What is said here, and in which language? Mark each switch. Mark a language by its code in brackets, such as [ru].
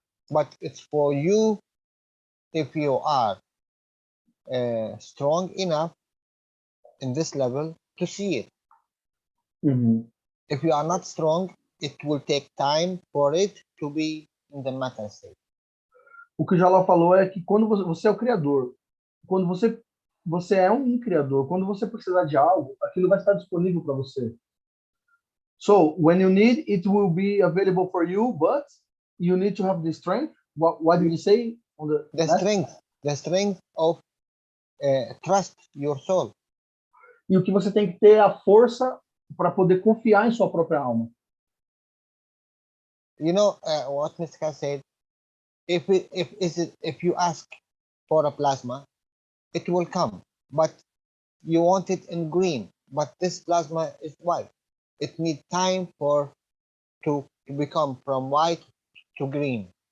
[en] But it's for you, if you are strong enough in this level to see it. Uhum. If you are not strong, it will take time for it to be in the matter state. [pt] O que o Jalal falou é que quando você é o criador, quando você é um criador, quando você precisar de algo, aquilo vai estar disponível para você. [en] So, when you need, it will be available for you, but you need to have the strength. What did you say on the The strength of trust your soul. [pt] E o que você tem que ter é a força para poder confiar em sua própria alma. [en] You know what Mr. Keshe said? If you ask for a plasma, it will come, but you want it in green, but this plasma is white. It needs time to become from white to green.